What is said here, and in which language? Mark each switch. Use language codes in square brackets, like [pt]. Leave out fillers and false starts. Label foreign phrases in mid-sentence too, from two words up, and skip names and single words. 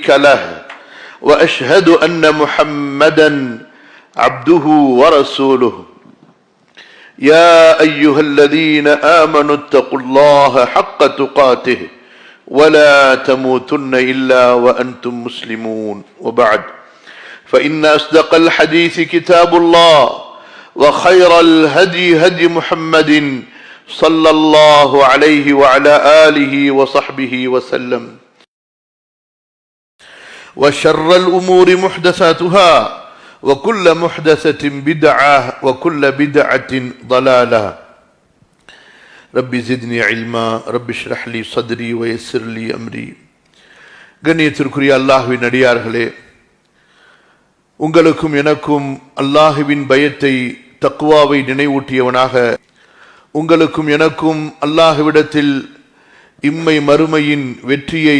[ar] له وأشهد أن محمدا عبده ورسوله يا أيها الذين آمنوا اتقوا الله حق تقاته ولا تموتن إلا وأنتم مسلمون وبعد فإن أصدق الحديث كتاب الله وخير الهدي هدي محمد صلى الله عليه وعلى آله وصحبه وسلم وشر الأمور محدثاتها وكل محدثة بدعة وكل بدعة ضلالة رب زدني علما رب اشرح لي صدري ويسر لي أمري. [ta] கண்ணியத்திற்குரிய அல்லாஹ்வின் அடியார்களே, உங்களுக்கும் எனக்கும் அல்லாஹ்வின் பயத்தை தக்வாவை நினைவூட்டியவனாக உங்களுக்கும் எனக்கும் அல்லாஹ்விடத்தில் இம்மை மறுமையின் வெற்றியை,